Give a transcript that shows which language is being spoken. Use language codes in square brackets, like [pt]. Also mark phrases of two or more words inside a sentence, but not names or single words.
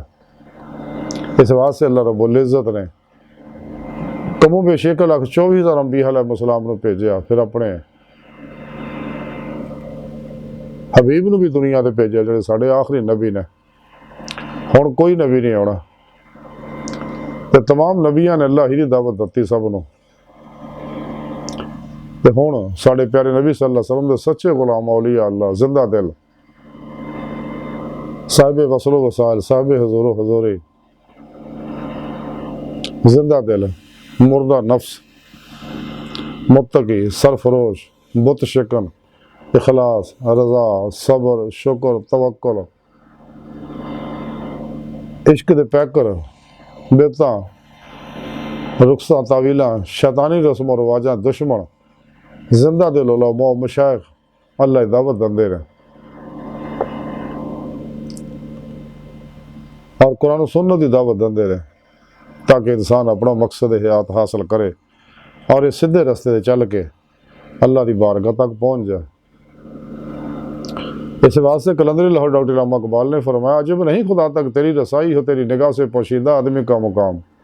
[pa] اس واسطے اللہ رب العزت نے کم و بیش 1,24,000 انبیاء علیہ السلام نوں بھیجا، پھر اپنے حبیب نوں بھی دنیا تے بھیجا جیہڑے ساڈے آخری نبی نے. ہن کوئی نبی نہیں آؤنا، تے تمام نبیاں نے اللہ ہی دی دعوت دتی سب نوں. تے ہن ساڈے پیارے نبی [ar] صلى الله عليه وسلم [pa] دے سچے غلام اولیاء اللہ زندہ دل صاحب وصلو وصال صاحب حضور حضوری زندہ دل مردہ نفس، متقی، سرفروش، بت شکن، اخلاص، رضا، صبر، شکر، توکل, [ur] عشق دے پیکر، بیتا، رخصا تاویلا، شیطانی رسم اور رواجا، دشمن، زندہ دل علماء مشائخ اللہ کی دعوت دندے رہے اور قرآن سنت کی دعوت دندے رہے تاکہ انسان اپنا مقصد حیات حاصل کرے اور اس سیدھے رستے سے چل کے اللہ کی بارگاہ تک پہنچ جائے. اس واسطے قلندری لاہور ڈاکٹر علامہ اقبال نے فرمایا، عجب نہیں خدا تک تیری رسائی ہو، تیری نگاہ سے پوشیدہ آدمی کا مقام.